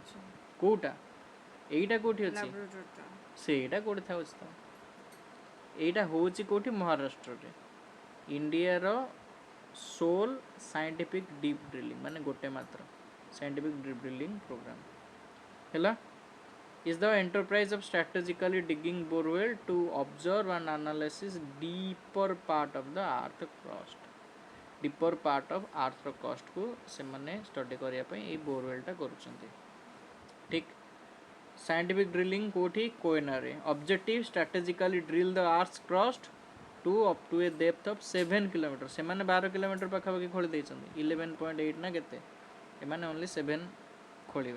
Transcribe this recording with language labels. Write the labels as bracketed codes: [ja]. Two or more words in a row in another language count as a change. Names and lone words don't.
[or] କେଉଁଟା? ଏଇଟା କେଉଁଠି ଅଛି? ସେଇଟା କେଉଁଠି ଥାଉଛି ତ, ଏଇଟା ହେଉଛି କେଉଁଠି? ମହାରାଷ୍ଟ୍ରରେ। ଇଣ୍ଡିଆର [en] sole scientific deep drilling, [or] ମାନେ ଗୋଟେ ମାତ୍ର [en] scientific deep drilling program [or] ହେଲା। [en] is the enterprise of strategically digging borewell to observe and analysis deeper part of the earth crust, deeper part of earth crust को [or] ସେମାନେ ଷ୍ଟଡି କରିବା ପାଇଁ ଏଇ ବୋରୱେଲ୍ଟା କରୁଛନ୍ତି। ଠିକ୍, [en] scientific drilling [or] କେଉଁଠି? କୋଏନାରେ। [en] objective strategically drill the earth crust to up to a depth of 7 kilometer, [or] ସେମାନେ 12 କିଲୋମିଟର ପାଖାପାଖି ଖୋଳି ଦେଇଛନ୍ତି, 11.8 ନା କେତେ, ଏମାନେ ଓନ୍ଲି 7 ଖୋଳିବେ।